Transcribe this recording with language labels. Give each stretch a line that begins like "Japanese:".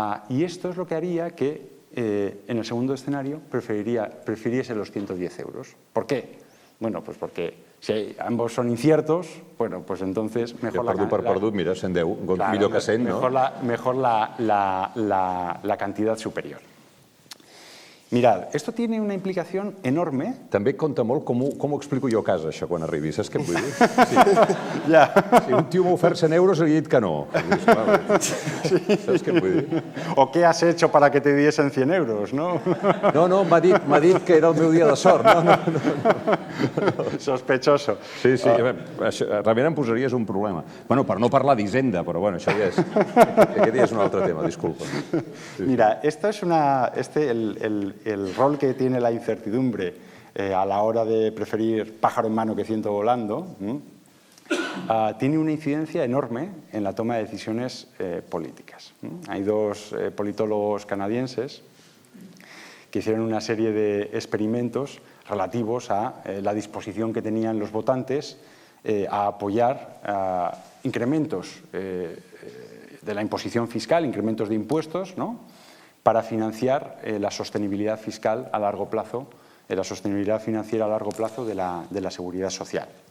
Spanish: Y esto es lo que haría que en el segundo escenario prefiriese los 110 euros. ¿Por qué? Bueno, pues porque si ambos son inciertos, bueno, pues entonces mejor
Catalan: Perdut, mira, 110, millor que 100, no?
Spanish: Mejor la cantidad superior. Mirad, esto tiene una implicación enorme.
Catalan: També compta molt com ho explico jo a casa, això, quan arribi. Saps què et vull dir?
Spanish: Ya.
Catalan: Si un tio m'ha ofert 100 euros, li he dit que no. Saps què et vull dir?
Spanish: ¿O qué has hecho para que te diesen 100 euros, no?
Catalan: No, m'ha dit que era el meu dia de sort. No.
Spanish: Sospechoso.
Catalan: Sí, realment em posaries un problema. Bueno, per no parlar d'Hisenda, però bueno, això ja és... Aquest ja és un altre tema, disculpa.
Spanish: Mira, esto es el rol que tiene la incertidumbre a la hora de preferir pájaro en mano que ciento volando, tiene una incidencia enorme en la toma de decisiones políticas. Hay dos politólogos canadienses que hicieron una serie de experimentos relativos a la disposición que tenían los votantes a apoyar incrementos de la imposición fiscal, incrementos de impuestos, ¿no?, para financiar la sostenibilidad fiscal a largo plazo, la sostenibilidad financiera a largo plazo de la seguridad social.